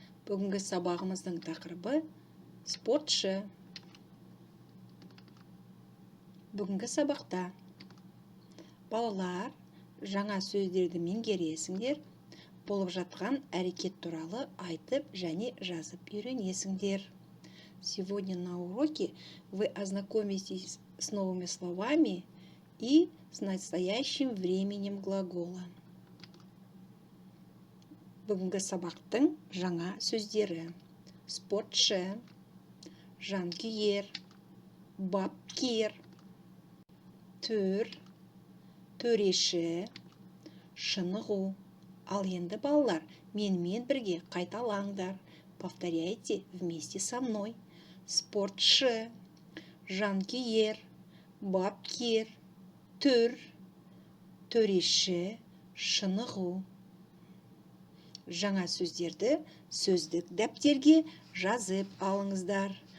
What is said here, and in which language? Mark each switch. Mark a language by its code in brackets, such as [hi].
[kk] Бүгінгі сабағымыздың тақырыбы спортшы. Бүгінгі сабақта балалар жаңа сөздерді меңгересіңдер, болып жатқан әрекет туралы айтып және жазып үйренесіңдер. [ru] Сегодня на уроке вы ознакомитесь с новыми словами и с настоящим временем глагола. [kk] Бүгінгі сабақтың жаңа сөздері: спортшы, жанкүйер, бапкер, төр, төреші, шынығу. Ал енді балалар, менімен бірге қайталаңдар. [ru] Повторяйте вместе со мной. [kk] Спортшы, жанкүйер, бапкер, төр, төреші, шынығу. Жаңа сөздерді сөздік дәптерге жазып алыңыздар.